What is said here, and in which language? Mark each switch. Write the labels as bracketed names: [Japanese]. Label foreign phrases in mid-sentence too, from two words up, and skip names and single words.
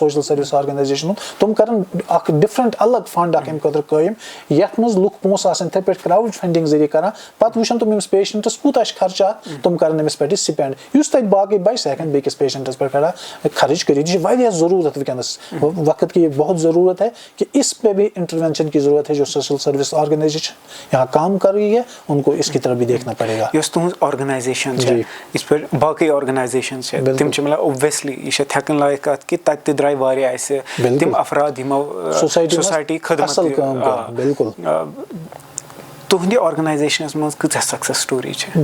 [English] social service organization [Kashmiri] تِم کرن اکھ ڈفرنٹ الگ فنڈ اکھ امہِ خٲطرٕ قٲیِم یتھ منٛز لُکھ پونٛسہٕ آسن یِتھٕے پٲٹھۍ [English] crowd funding [Kashmiri] ذٔریعہٕ کران پتہٕ وٕچھن تِم أمِس پیشنٹس کوٗتاہ چھُ خرچات تِم کرن أمِس پٮ۪ٹھ سپینڈ یُس تتہِ باقٕے بچہِ سُہ ہٮ۪کن بیٚکِس پیشنٹس پٮ۪ٹھ خرچ کٔرِتھ یہِ چھِ واریاہ ضروٗرت وٕنکیٚنس [Urdu] وقت کی بہت ضروٗرت ہے کہ اس پہ بھی انٹروینشن کی ضرورت ہے جو [English] social service organization [Urdu] یہاں کام کر رہی ہے ان کو اس کی طرف بھی دیکھنا پڑے گا [Kashmiri] یۄس تُہنٛز آرگنایزیشن چھِ یِتھ پٲٹھۍ باقٕے آرگنایزیشن چھِ تِم چھِ مطلب اوبویسلی یہِ چھِ تھٮ۪کٕنۍ لایق کتھ کہ تتہِ تہِ درٛاے واریاہ اسہِ تِم افراد یِمو سوسایٹی خدمت بالکل تُہنٛدِ آرگنایزیشنس منٛز کۭژاہ [English] success story [Kashmiri] چھِ